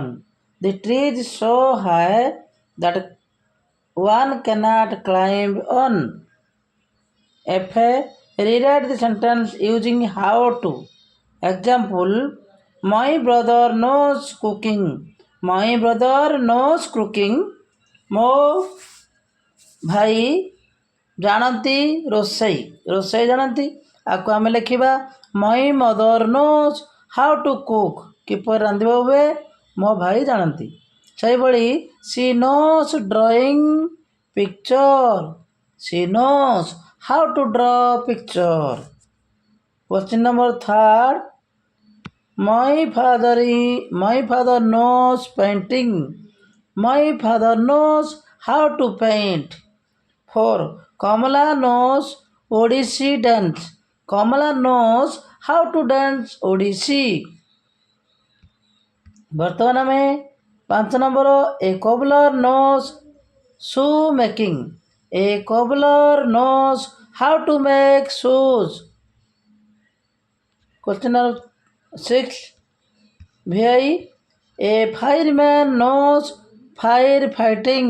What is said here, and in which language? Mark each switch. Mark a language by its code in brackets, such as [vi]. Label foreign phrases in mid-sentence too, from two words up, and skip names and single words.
[en] The tree is so high that one cannot climb on. F. Rewrite the sentence using how to. Example. My brother knows cooking. My brother knows cooking. [or] ମୋ ଭାଇ ଜାଣନ୍ତି ରୋଷେଇ ରୋଷେଇ ଜାଣନ୍ତି। ଆକୁ ଆମେ ଲେଖିବା [en] My mother knows how to cook. [or] କିପରି ରାନ୍ଧିବା ହୁଏ ମୋ ଭାଇ ଜାଣନ୍ତି। ସେହିଭଳି [en] She knows drawing picture. She knows how to draw picture. Question number 3. My father knows painting. My father knows how to paint. 4. Kamala knows Odissi dance. Kamala knows how to dance Odissi. [or] ବର୍ତ୍ତମାନ ଆମେ [en] 5 ନମ୍ବର A cobbler knows shoe making. A cobbler knows how to make shoes. Question number 6. VI. A fireman knows fire fighting.